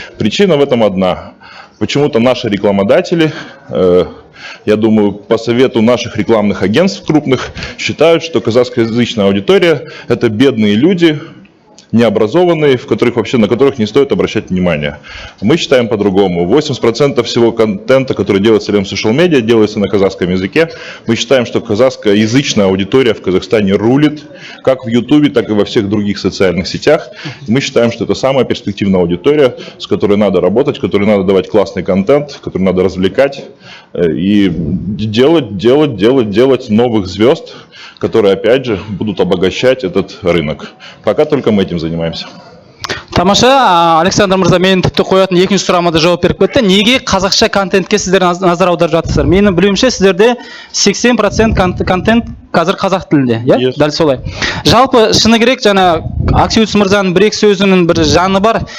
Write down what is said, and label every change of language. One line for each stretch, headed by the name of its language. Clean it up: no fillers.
Russian: Причина в этом одна. Почему-то наши рекламодатели, я думаю, по совету наших рекламных агентств крупных, считают, что казахскоязычная аудитория – это бедные люди, необразованные, на которых не стоит обращать внимание. Мы считаем по-другому. 80% всего контента, который делает Салем Social Media, делается на казахском языке. Мы считаем, что казахскоязычная аудитория в Казахстане рулит, как в YouTube, так и во всех других социальных сетях. Мы считаем, что это самая перспективная аудитория, с которой надо работать, которой надо давать классный контент, который надо развлекать и делать новых звезд, которые, опять же, будут обогащать этот рынок. Пока только мы этим занимаемся.
Kazakh: Тамаша, Александр Мырза, мен тіпті қоятын екінші сұрағыма да жауап беріп кетті. Неге қазақша контентке сіздер назар аударып жатырсыздар? Менің білуімше сіздерде 80% контент қазір қазақ тілінде, иә? Дәл солай. Жалпы шыны керек, жаңа Аксиус Мырзаның бір-екі сөзінің бір жаны бар.